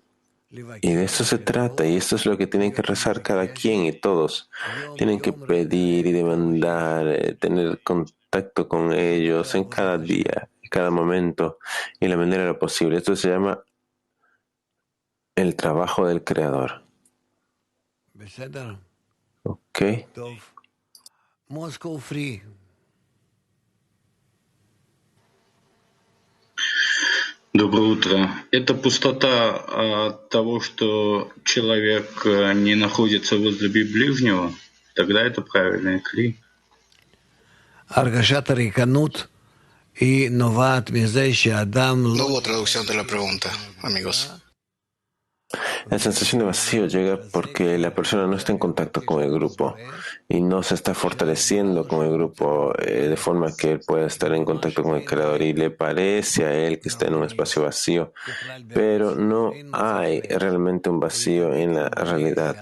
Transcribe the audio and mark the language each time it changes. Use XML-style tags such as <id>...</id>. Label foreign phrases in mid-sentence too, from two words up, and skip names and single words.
<es>Y de eso se trata, y esto es lo que tienen que rezar cada quien y todos. Tienen que pedir y demandar, tener contacto con ellos en cada día, en cada momento, y la manera de lo posible. Esto se llama el trabajo del Creador. ¿Ok?</es> <ru>Moscow Free. Доброе утро. Это пустота от того, что человек не находится возле ближнего? Тогда это правильный кли.</ru> <es>No hubo traducción de la pregunta, amigos. La sensación de vacío llega porque la persona no está en contacto con el grupo y no se está fortaleciendo con el grupo de forma que él pueda estar en contacto con el Creador y le parece a él que está en un espacio vacío, pero no hay realmente un vacío en la realidad.</es>